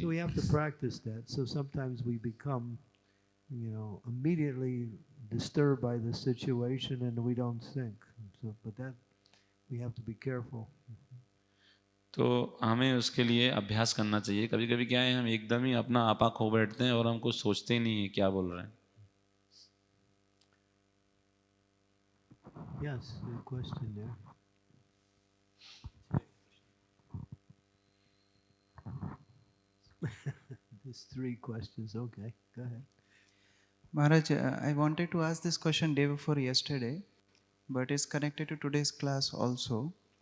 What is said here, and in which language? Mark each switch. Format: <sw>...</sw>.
<en>So we have to practice that. So sometimes we become immediately disturbed by the situation and we don't think. So, but that we have to be careful.</en> <hi>तो हमें उसके लिए अभ्यास करना चाहिए। कभी कभी क्या है, हम एकदम ही अपना आपा खो बैठते हैं और हम कुछ सोचते ही नहीं है क्या बोल रहे हैं।</hi> <en>Yes, good question there. There's 3 questions. Okay, go ahead. Maharaj, I wanted to ask this question day before yesterday, but it's connected to today's class also.</en>